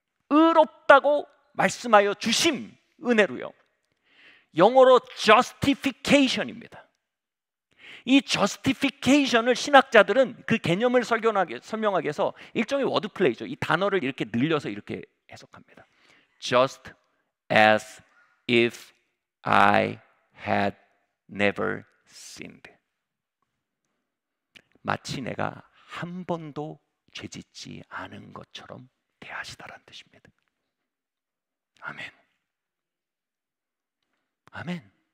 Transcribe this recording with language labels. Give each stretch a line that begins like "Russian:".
Korean: 의롭다고 말씀하여 주심, 은혜로요. 영어로 justification입니다. 이 justification을 신학자들은 그 개념을 설명하기 위해서 일종의 워드플레이죠. 이 단어를 이렇게 늘려서 이렇게 해석합니다.
English: Just as if I had never sinned.
Korean: 마치 내가 한 번도 죄짓지 않은 것처럼 대하시다라는 뜻입니다. 아멘. 아멘.